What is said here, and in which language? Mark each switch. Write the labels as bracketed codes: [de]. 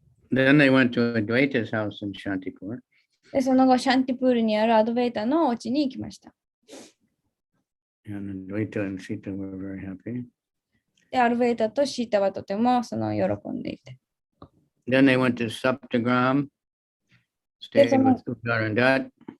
[en] Then they went to Advaita's house in Shantipur. [ja] で、その後、シャンティプールにあるアドベイタのお家に行きました。 [en] And Advaita and Sita were very happy. [ja] で、アドベイタとシータはとても喜んでいて。 [en] Then they went to Saptagram, stayed with Uttarandat.